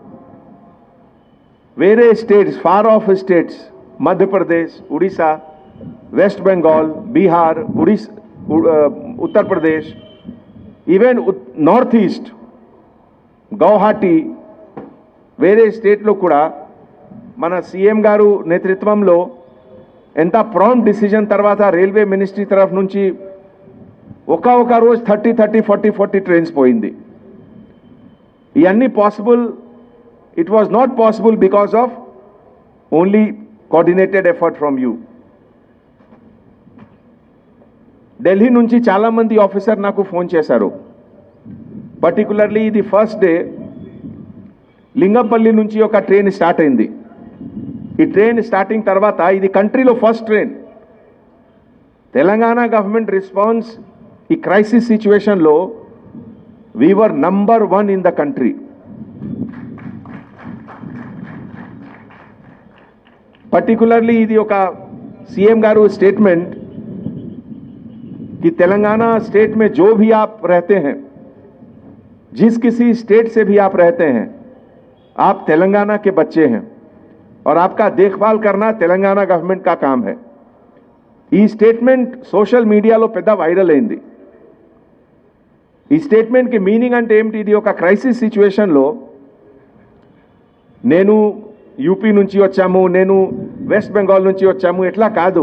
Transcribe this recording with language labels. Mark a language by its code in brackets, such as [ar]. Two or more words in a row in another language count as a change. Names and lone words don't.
[te] వేరే స్టేట్స్, [en] far off states, [te] మధ్యప్రదేశ్, ఒడిశా, వెస్ట్ బెంగాల్, బీహార్, ఉత్తరప్రదేశ్, [en] even North East, [te] గౌహాటీ, వేరే స్టేట్లో కూడా మన సీఎం గారు నేతృత్వంలో ఎంత [en] prompt decision [te] తర్వాత [en] railway ministry [te] తరఫు నుంచి ఒక రోజు 30, 40 ట్రైన్స్ పోయింది. ఇవన్నీ పాసిబుల్. [en] It was not possible because of only coordinated effort from you. [te] ఢిల్లీ నుంచి చాలా మంది ఆఫీసర్ నాకు ఫోన్ చేశారు. పర్టికులర్లీ ఇది [en] first day [te] లింగంపల్లి నుంచి ఒక [en] train start [te] అయింది. ఈ [en] train starting [te] తర్వాత ఇది కంట్రీలో [en] first train. [te] తెలంగాణ [en] government response [te] ఈ [en] crisis situation we were number 1 in the country. [hi] पर्टिकुलरली [te] ఇది ఒక [hi] सीएम गारू स्टेटमेंट कि तेलंगाना स्टेट में जो भी आप रहते हैं, जिस किसी स्टेट से भी आप रहते हैं, आप तेलंगाना के बच्चे हैं और आपका देखभाल करना तेलंगाना गवर्नमेंट का काम है. [te] ఈ స్టేట్మెంట్ [en] social media [te] పెద్ద వైరల్ అయింది. ఈ స్టేట్మెంట్ కి మీనింగ్ అంటే ఏమిటి? ఇది ఒక [en] crisis situation [te] నేను యూపీ నుంచి వచ్చాము, నేను వెస్ట్ బెంగాల్ నుంచి వచ్చాము ఎట్లా కాదు.